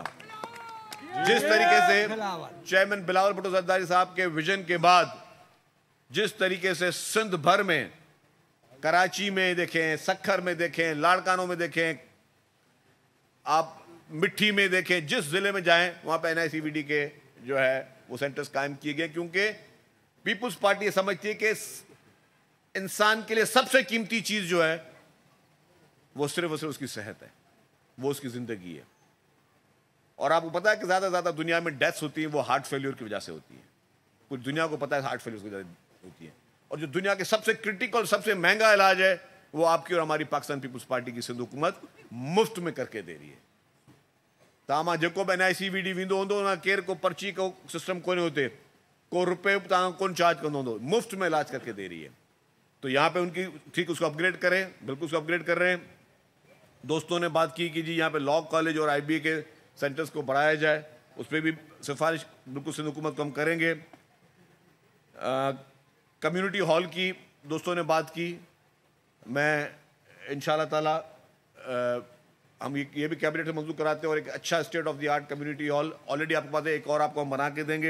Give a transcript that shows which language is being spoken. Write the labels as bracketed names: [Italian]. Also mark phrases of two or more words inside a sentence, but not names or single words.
[Urdu] جس طریقے سے چیئرمین بلاول بھٹو زرداری صاحب کے وژن کے بعد جس طریقے سے سندھ بھر میں، کراچی میں دیکھیں، سکھر میں دیکھیں، لاڑکانوں میں دیکھیں، آپ مٹی میں دیکھیں، جس ضلعے میں جائیں وہاں پے NICVD کے جو ہے وہ سینٹرز قائم کیے گئے، کیونکہ پیپلز پارٹی یہ سمجھتی ہے کہ انسان کے لیے سب سے قیمتی چیز جو ہے وہ صرف اور صرف اس کی صحت ہے، وہ اس کی زندگی ہے. اور آپ کو پتا ہے کہ زیادہ سے زیادہ دنیا میں ڈیتھس ہوتی ہیں وہ [English] heart failure [Urdu] کی وجہ سے ہوتی ہے. پوری دنیا کو پتا ہے [English] heart failure [Urdu] کی وجہ سے ہوتی ہے۔ اور جو دنیا کے سب سے کریٹیکل، سب سے مہنگا علاج ہے وہ آپ کی اور ہماری پاکستان پیپلز پارٹی کی سندھ حکومت مفت میں کر کے دے رہی ہے. [Sindhi] तव्हां जेको बि NICVD वेंदो हूंदो न, केर को पर्ची को सिस्टम कोन्हे होते, को रुपए तव्हां कोन चार्ज कंदो हूंदो, [Urdu] مفت میں علاج کر کے دے رہی ہے. تو یہاں پے ان کی ٹھیک اس کو اپگریڈ کریں، بالکل اس کو اپگریڈ کر رہے ہیں. دوستوں نے بات کی کہ جی یہاں پے [English] law college [Urdu] اور IBA کے سینٹرز کو بڑھایا جائے، اس پر بھی سفارش بالکل سندھ حکومت کو ہم کریں گے. [English] community hall [Urdu] کی دوستوں نے بات کی، میں [Arabic] إن شاء الله تعالى [Urdu] ہم یہ بھی کیبنٹ میں منظور کراتے ہیں اور ایک اچھا [English] state of the art community hall [Urdu] آلریڈی آپ کے پاس ہے، ایک اور آپ کو ہم بنا کے دیں گے.